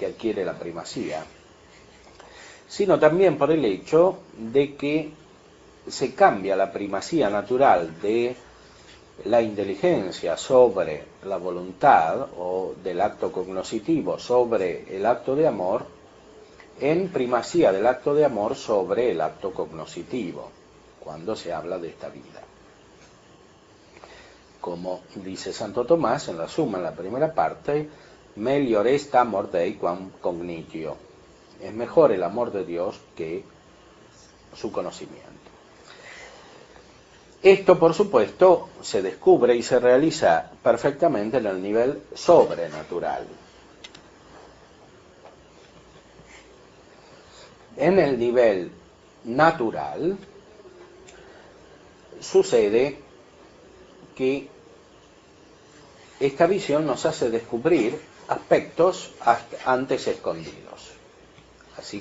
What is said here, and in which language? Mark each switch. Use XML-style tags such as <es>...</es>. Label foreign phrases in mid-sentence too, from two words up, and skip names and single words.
<es>adquiere la primacía, sino también por el hecho de que se cambia la primacía natural de la inteligencia sobre la voluntad o del acto cognoscitivo sobre el acto de amor en primacía del acto de amor sobre el acto cognoscitivo, cuando se habla de esta vida. Como dice Santo Tomás en la Suma, en la primera parte,</es> <la>melior est amor Dei quam cognitio.</la> <es>Es mejor el amor de Dios que su conocimiento. Esto, por supuesto, se descubre y se realiza perfectamente en el nivel sobrenatural. En el nivel natural sucede que esta visión nos hace descubrir aspectos antes escondidos, así</es>